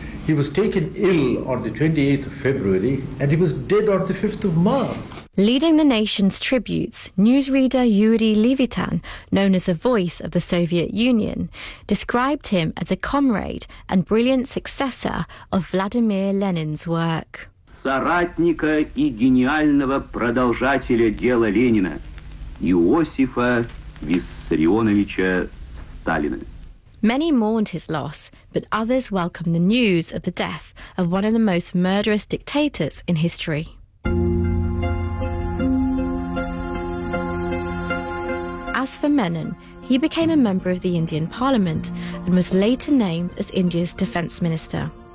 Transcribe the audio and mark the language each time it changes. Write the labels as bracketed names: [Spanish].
[English] He was taken ill on the 28th of February, and he was dead on the 5th of March. Leading the nation's tributes, newsreader Yuri Levitan, known as the voice of the Soviet Union, described him as a comrade and brilliant successor of Vladimir Lenin's work. [Russian] Соратника и гениального продолжателя дела Ленина, Иосифа Виссарионовича Сталина. [English] Many mourned his loss, but others welcomed the news of the death of one of the most murderous dictators in history. As for Menon, he became a member of the Indian Parliament and was later named as India's Defence Minister.